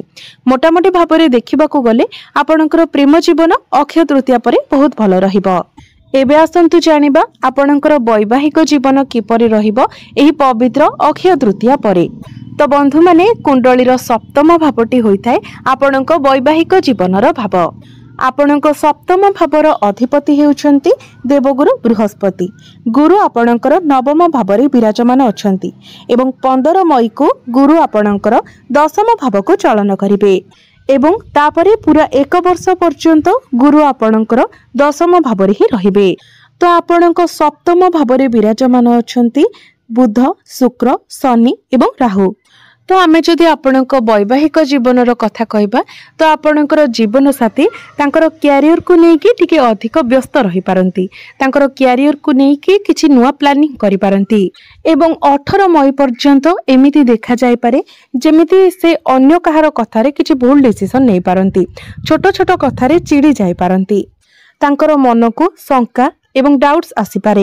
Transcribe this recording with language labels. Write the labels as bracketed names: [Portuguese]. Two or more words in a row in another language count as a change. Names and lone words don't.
[Odia] ମୋଟାମୋଟି ଭାବରେ ଦେଖିବାକୁ ଗଲେ ଆପଣଙ୍କର ପ୍ରେମ ଜୀବନ ଅକ୍ଷୟ ତୃତୀୟା ପରେ ବହୁତ ଭଲ ରହିବ। ଏବେ ଆସନ୍ତୁ ଜାଣିବା ଆପଣଙ୍କର ବୈବାହିକ ଜୀବନ କିପରି ରହିବ ଏହି ପବିତ୍ର ଅକ୍ଷୟ ତୃତୀୟା ପରେ। ତ ବନ୍ଧୁ ମାନେ କୁଣ୍ଡଳୀର ସପ୍ତମ ଭାବଟି ହୋଇଥାଏ ଆପଣଙ୍କ ବୈବାହିକ ଜୀବନର ଭାବ। ଆପଣଙ୍କ ସପ୍ତମ ଭାବର ଅଧିପତି ହେଉଛନ୍ତି ଦେବଗୁରୁ ବୃହସ୍ପତି। ଗୁରୁ ଆପଣଙ୍କର ନବମ ଭାବରେ ବିରାଜମାନ ଅଛନ୍ତି ଏବଂ 15 ମଇ କୁ ଗୁରୁ ଆପଣଙ୍କର ଦଶମ ଭାବ କୁ ଚଳନ କରିବେ ଏବଂ ତାପରେ ପୂରା 1 ବର୍ଷ ପର୍ଯ୍ୟନ୍ତ ଗୁରୁ ଆପଣଙ୍କର ଦଶମ ଭାବରେ ହିଁ ରହିବେ। ତ ଆପଣଙ୍କ ସପ୍ତମ ଭାବରେ ବିରାଜମାନ ଅଛନ୍ତି ବୁଧ, ଶୁକ୍ର, ଶନି ଏବଂ ରାହୁ। ତ ଆମେ ଯଦି ଆପଣଙ୍କ ବୈବାହିକ ଜୀବନର କଥା କହିବା ତ ଆପଣଙ୍କର ଜୀବନ ସାଥୀ ତାଙ୍କର କ୍ୟାରିଅର କୁ ନେଇ ଟିକେ ଅଧିକ ବ୍ୟସ୍ତ ରହି ପାରନ୍ତି, ତାଙ୍କର କ୍ୟାରିଅର କୁ ନେଇ କିଛି ନୂଆ ପ୍ଲାନିଂ କରି ପାରନ୍ତି ଏବଂ 18 ମଇ ପର୍ଯ୍ୟନ୍ତ ଏମିତି ଦେଖା ଯାଇ ପାରେ ଯେମିତି ସେ ଅନ୍ୟ କାହାର କଥାରେ କିଛି ଭୁଲ ଡିସିଜନ ନେଇ ପାରନ୍ତି, ଛୋଟ ଛୋଟ କଥାରେ ଚିଡ଼ି ଯାଇ ପାରନ୍ତି, ତାଙ୍କର ମନ କୁ ଶଙ୍କା ଏବଂ ଡାଉଟ୍ସ ଆସି ପାରେ।